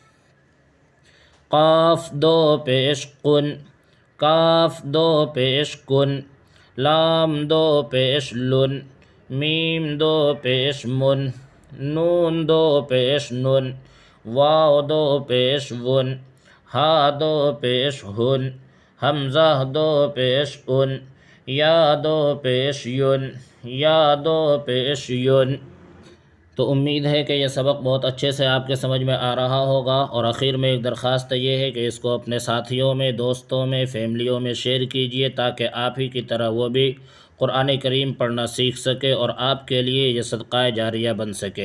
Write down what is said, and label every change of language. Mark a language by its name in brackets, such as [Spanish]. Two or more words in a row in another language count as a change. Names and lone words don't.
[Urdu] قاف دو پیش قن، کاف دو پیش کن، لام دو پیش لن، میم دو پیش من، نون دو پیش نن، واو دو پیش ون، ہا دو پیش ہن، حمزہ دو پیش ان، یا دو پیش ین، یا دو پیش ین۔ تو امید ہے کہ یہ سبق بہت اچھے سے آپ کے سمجھ میں آ رہا ہوگا، اور آخر میں ایک درخواست یہ ہے کہ اس کو اپنے ساتھیوں میں، دوستوں میں، فیملیوں میں شیئر کیجئے، تاکہ آپ ہی کی طرح وہ بھی قرآن کریم پڑھنا سیکھ سکے اور آپ کے لیے یہ صدقہ جاریہ بن سکے۔